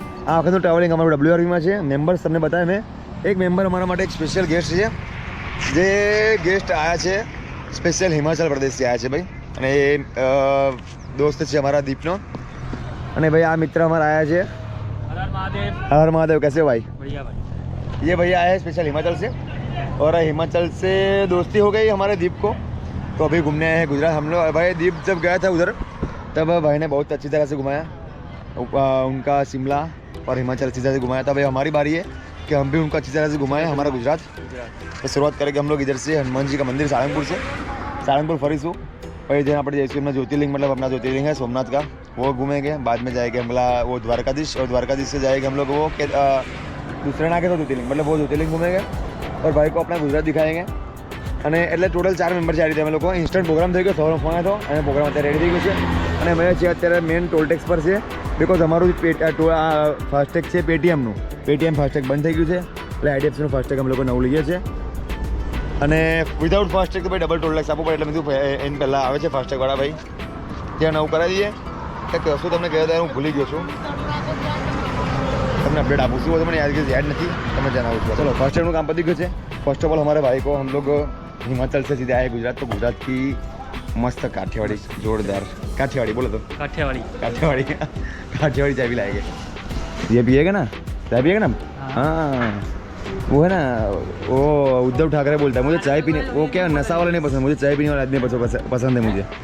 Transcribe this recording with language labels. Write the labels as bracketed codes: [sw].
[gu] આ વખતનું ટ્રાવેલિંગ અમારું WRVમાં છે. મેમ્બર્સ તમને બતાવે મેં. એક મેમ્બર અમારા માટે એક સ્પેશિયલ ગેસ્ટ છે. જે ગેસ્ટ આવ્યા છે સ્પેશિયલ હિમાચલ પ્રદેશથી આવ્યા છે ભાઈ, અને એ દોસ્ત છે અમારા દીપનો. અને ભાઈ આ મિત્ર [hi] हमारा आया है. हर महादेव. कैसे भाई? बढ़िया भाई. ये भैया आए हैं स्पेशल हिमाचल से, और हिमाचल से दोस्ती हो गई हमारे दीप को, तो अभी घूमने आए हैं गुजरात. हम लोग भाई दीप जब गया था उधर तब भाई ने बहुत अच्छी तरह से घुमाया उनका शिमला और हिमाचल अच्छी तरह से घुमाया था. भाई हमारी बारी है कि हम भी उनको अच्छी तरह से घुमाएं हमारा गुजरात. तो शुरुआत करेंगे हम लोग इधर से हनुमान जी का मंदिर सारंगपुर से. सारंगपुर फरीसू भाई जहाँ पर जैसे अपना ज्योतिर्लिंग, मतलब अपना ज्योतिर्लिंग है सोमनाथ का, वो घूमेंगे. बाद में जाएंगे हम वो द्वारकाधीश, और द्वारकाधीश से जाएंगे हम लोग वो दूसरे ना के तो ज्योतिर्लिंग, मतलब वो ज्योतिर्लिंग घूमेंगे और भाई को अपना गुजरात दिखाएंगे. [gu] અને એટલે ટોટલ 4 મેમ્બર છે આ રીતે અમે લોકો. ઇન્સ્ટન્ટ પ્રોગ્રામ થઈ ગયો, સવારનો ફોન આવ્યો અને પ્રોગ્રામ અત્યારે રેડી થઈ ગયો છે. અને અમે છે અત્યારે મેઇન ટોલટેક્સ પર છે બિકોઝ અમારું ફાસ્ટેગ છે પેટીએમનું. પેટીએમ ફાસ્ટેગ બંધ થઈ ગયું છે એટલે આઈડીએફસીનું ફાસ્ટેગ અમે લોકો નવું લઈએ છીએ. અને વિધાઉટ ફાસ્ટેગ તો ભાઈ ડબલ ટોલટેક્સ આપવું પડે, એટલે મેં કીધું એને પહેલાં આવે છે ફાસ્ટેગવાળા ભાઈ, ત્યાં નવું કરાવી દઈએ. કે કશું તમને કહ્યું ત્યારે હું ભૂલી ગયો છું, તમને अपडेट આપું છું. તો મને યાદ નથી, તમે જણાવું છું. [hi] चलो फास्टैग काम पति गए. फर्स्ट ऑफ ऑल हमारे भाई को हम लोग हिमाचल से सीधे आए गुजरात, तो गुजरात की मस्त काठियावाड़ी जोरदार काठियावाड़ी बोलो तो काठियावाड़ी चाय भी लाएंगे. ये पिएगा ना? चाय पिएगा ना? हाँ वो है ना, वो उद्धव ठाकरे बोलता है मुझे चाय पीने, वो क्या नशा वाला नहीं पसंद, मुझे चाय पीने वाला आदमी पसंद है मुझे.